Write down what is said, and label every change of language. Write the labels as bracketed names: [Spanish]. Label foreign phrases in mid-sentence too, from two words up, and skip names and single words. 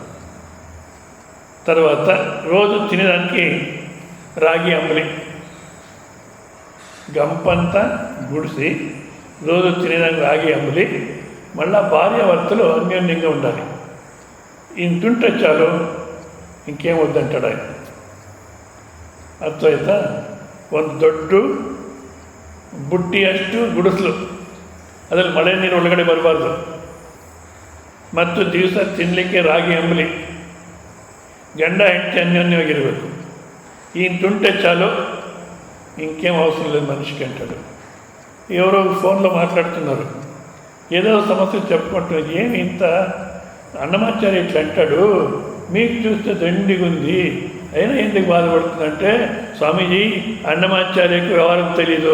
[Telugu] తర్వాత రోజు తినేదానికి రాగి అంబలి, గంపంత గుడిసి, రోజు తినేదానికి రాగి అంబలి, మళ్ళా భార్యాభర్తలు అన్యోన్యంగా ఉండాలి. ఇంటుంటే చాలు, ఇంకేం వద్దంటాడు ఆయన. [Kannada] ಅರ್ಥಾಯ್ತಾ? ಒಂದು ದೊಡ್ಡ ಬುಟ್ಟಿಯಷ್ಟು ಗುಡಿಸಲು, ಅದರಲ್ಲಿ ಮಳೆ ನೀರು ಒಳಗಡೆ ಬರಬಾರ್ದು. ಮತ್ತು ದಿವಸ ತಿನ್ನಲಿಕ್ಕೆ ರಾಗಿ ಅಂಬಲಿ, ಗಂಡ ಹೆಂಡತಿ ಅನ್ಯೋನ್ಯವಾಗಿರಬೇಕು. [Telugu] ఇంటుంటే చాలు, ఇంకేం అవసరం లేదు మనిషికి అంటాడు. ఎవరో ఫోన్లో మాట్లాడుతున్నారు, ఏదో సమస్య చెప్పుకుంటున్నారు. ఏమి ఇంత అన్నమాచార్య ఇట్లా అంటాడు, మీకు చూస్తే దండిగా ఉంది, అయినా ఎందుకు బాధపడుతుందంటే, స్వామీజీ అన్నమాచార్యకు వ్యవహారం తెలీదు.